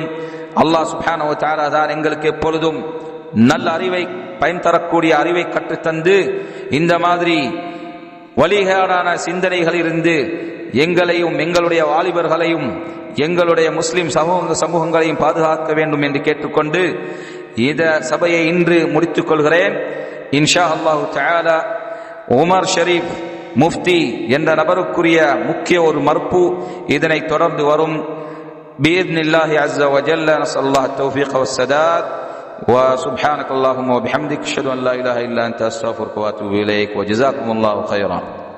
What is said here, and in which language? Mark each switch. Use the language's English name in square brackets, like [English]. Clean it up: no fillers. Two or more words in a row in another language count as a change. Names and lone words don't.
[Tamil] அல்லாஹ் [Arabic] سبحانه وتعالى [Tamil] தான் எங்களுக்கு எப்பொழுதும் நல்ல அறிவை, பயன் தரக்கூடிய அறிவை கற்றுத்தந்து இந்த மாதிரி வழிகேடான சிந்தனைகளிலிருந்து எங்களையும் எங்களுடைய வாலிபர்களையும் எங்களுடைய முஸ்லிம் சமூகங்களையும் பாதுகாக்க வேண்டும் என்று கேட்டுக்கொண்டு இந்த சபையை இன்று முடித்துக் கொள்கிறேன். [Arabic] إن شاء الله تعالى [Tamil] உமர் ஷரீப் முஃப்தி என்ற நபருக்குரிய முக்கிய ஒரு மறுப்பு இதனை தொடர்ந்து வரும். [Arabic] بإذن الله عز وجل نسأل الله التوفيق والسداد. وسبحانك اللهم وبحمدك اشهد ان لا اله الا انت استغفرك واتوب اليك وجزاكم الله خيرا.